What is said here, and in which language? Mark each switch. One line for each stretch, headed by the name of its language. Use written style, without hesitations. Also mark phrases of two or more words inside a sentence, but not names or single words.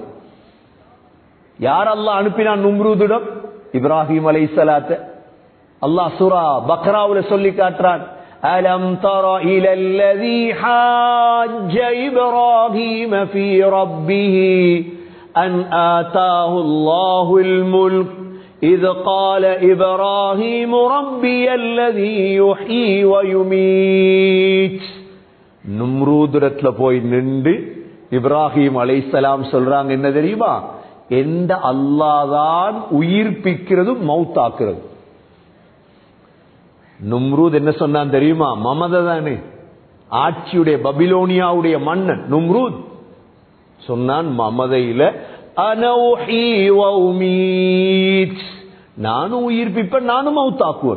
Tamil: யார் அல்லாஹ் அனுப்பினான் நும்ரூதிடம்? இப்ராஹிம் அலைஹிஸ்ஸலாத்தை அல்லாஹ் சூரா பக்ராவுல சொல்லி காட்டுறான்.
Arabic: ألم تر إلى الذي حاج إبراهيم في ربه أن آتاه الله الملك إذ قال إبراهيم ربي الذي يحيي ويميت.
Tamil: நும்ரூதுரத்துல போய் நின்று இப்ராஹிம் அலைஹிஸ்ஸலாம் சொல்றாங்க என்ன தெரியுமா? எந்த அல்லாஹ் தான் உயிர்ப்பிக்கிறது மௌத்தாக்குறது. நும்ரூத் என்ன சொன்னான் தெரியுமா? மமத தானே, ஆட்சியுடைய பபிலோனியாவுடைய மன்னன் நும்ரூத் சொன்னான் மமதையில
Arabic: أنا أحيي وأميت,
Tamil: நானும் உயிர்ப்பிப்பேன் நானும் மௌத்தாக்குவேன்.